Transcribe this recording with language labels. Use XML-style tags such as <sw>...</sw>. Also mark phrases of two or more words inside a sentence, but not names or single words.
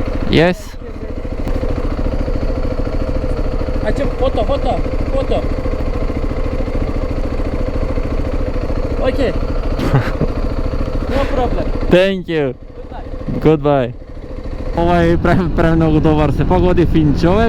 <en>Yes. Açım foto. Okay. No problem. Thank you. Goodbye.</en> <mk>Ова е премногу добар, се погоди фин човек.</mk>